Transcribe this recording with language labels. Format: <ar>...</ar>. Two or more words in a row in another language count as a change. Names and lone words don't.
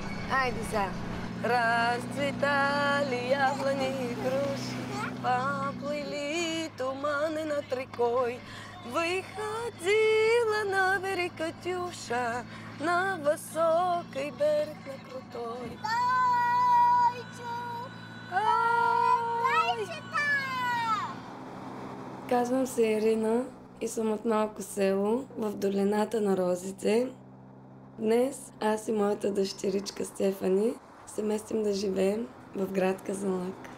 <bg>Айде сега.</bg> <ru>Разцветали яблони и груши, поплыли туманы над рекой. Выходила на берег Катюша, на высокий берег, на крутой.</ru> <bg>Казвам се Ирина и съм от малко село в долината на розите. Днес аз и моята дъщеричка Стефани се местим да живеем в град Казанлък.</bg>